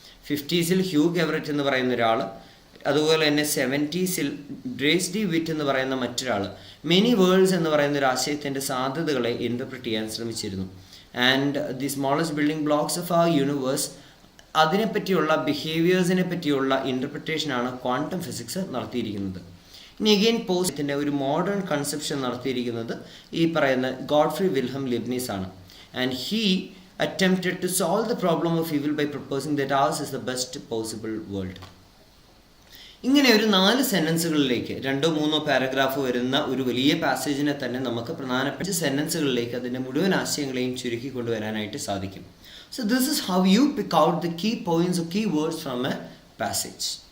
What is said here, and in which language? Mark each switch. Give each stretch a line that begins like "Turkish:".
Malayalam: 50s Hugh ഗെവററ്റ് എന്ന് പറയുന്ന ഒരാൾ, അതുപോലെ തന്നെ 70s ഡ്രേസ് ഡി വിറ്റ് എന്ന് പറയുന്ന മറ്റൊരാൾ മെനി വേൾഡ്സ് എന്ന് പറയുന്ന ഒരു ആശയത്തിൻ്റെ സാധ്യതകളെ ഇൻ്റർപ്രറ്റ് ചെയ്യാൻ ശ്രമിച്ചിരുന്നു.
English: and the smallest building blocks of our universe,
Malayalam: അതിനെപ്പറ്റിയുള്ള ബിഹേവിയേഴ്സിനെ പറ്റിയുള്ള ഇൻ്റർപ്രിട്ടേഷനാണ് ക്വാണ്ടം ഫിസിക്സ് നടത്തിയിരിക്കുന്നത്. ഇനി അഗെയിൻ പോസിറ്റിൻ്റെ ഒരു മോഡേൺ കൺസെപ്ഷൻ നടത്തിയിരിക്കുന്നത് ഈ പറയുന്ന ഗോഡ്ഫ്രീഡ് വിൽഹെൽം ലെബ്നിസ് ആണ്.
English: And he attempted to solve the problem of evil by proposing that ours is the best possible world.
Malayalam: ഇങ്ങനെ ഒരു 4 സെൻറ്റൻസുകളിലേക്ക് 2-3 പാരഗ്രാഫ് വരുന്ന ഒരു വലിയ പാസേജിനെ തന്നെ നമുക്ക് പ്രധാനപ്പെട്ട സെൻറ്റൻസുകളിലേക്ക് അതിൻ്റെ മുഴുവൻ ആശയങ്ങളെയും ചുരുക്കി കൊണ്ടുവരാനായിട്ട് സാധിക്കും.
English: So this is how you pick out the key points, key words from a passage.